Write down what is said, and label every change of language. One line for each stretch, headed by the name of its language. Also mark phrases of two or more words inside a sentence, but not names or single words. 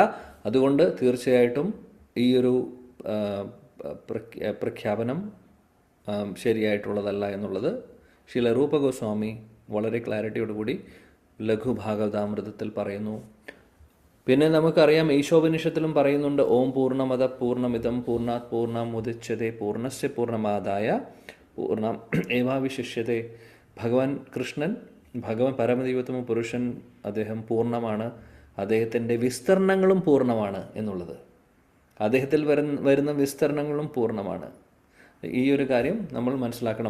Malayalam: അതുകൊണ്ട് തീർച്ചയായിട്ടും ഈ ഒരു പ്രഖ്യാപനം ശരിയായിട്ടുള്ളതല്ല എന്നുള്ളത് ശ്രീല രൂപ ഗോസ്വാമി വളരെ ക്ലാരിറ്റിയോടുകൂടി ലഘുഭാഗവതാമൃതത്തിൽ പറയുന്നു. പിന്നെ നമുക്കറിയാം ഈശോപനിഷത്തിലും പറയുന്നുണ്ട്,
Sanskrit: ഓം പൂർണ്ണമദ പൂർണ്ണമിദം പൂർണ്ണാത് പൂർണ്ണമുദച്യതേ പൂർണ്ണസ്യ പൂർണ്ണമാദായ പൂർണ്ണം ഏവാവിശിഷ്യതേ.
Malayalam: ഭഗവാൻ കൃഷ്ണൻ, ഭഗവാൻ പരമദൈവത്വം പുരുഷൻ, അദ്ദേഹം പൂർണ്ണമാണ്, അദ്ദേഹത്തിൻ്റെ വിസ്തരണങ്ങളും പൂർണ്ണമാണ് എന്നുള്ളത്. അദ്ദേഹത്തിൽ വരുന്ന വിസ്തരണങ്ങളും പൂർണ്ണമാണ്. ഈ ഒരു കാര്യം നമ്മൾ മനസ്സിലാക്കണം.